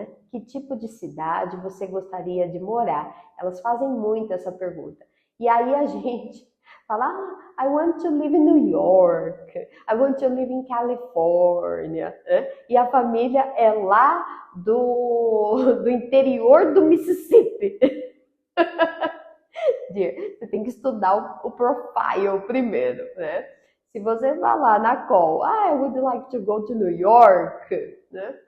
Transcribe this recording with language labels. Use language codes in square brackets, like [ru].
[pt] Que tipo de cidade você gostaria de morar? Elas fazem muito essa pergunta. E aí a gente fala, [en] I want to live in New York, I want to live in California. [pt] E a família é lá do interior do Mississippi. Você tem que estudar o profile primeiro, né? Se você falar na call, [en] I would like to go to New York, né?